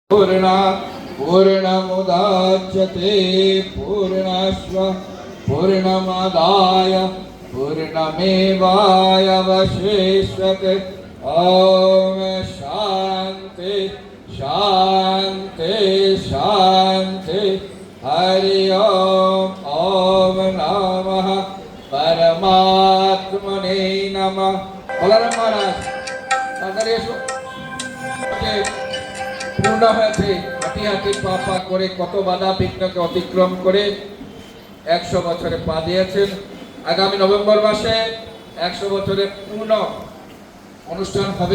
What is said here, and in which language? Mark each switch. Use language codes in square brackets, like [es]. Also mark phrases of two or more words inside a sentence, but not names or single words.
[sa] पूर्णमुदच्यते पूर्णस्व पूर्णमादाय पूर्णमेवावशिष्यते। ॐ शान्ति शान्ति शान्ति। हरि ओम। ॐ नमः परमात्मने नमः। [bn] বলরাম মহারাজ তাড়াতাড়ি এসো। পূর্ণ হয়েছে হাঁটি হাঁটি পা পা করে কত বাধা বিঘ্নকে অতিক্রম করে 100 বছরে পা দিয়েছেন। আগামী নভেম্বর মাসে 100 বছরের পূর্ণ অনুষ্ঠান হবে।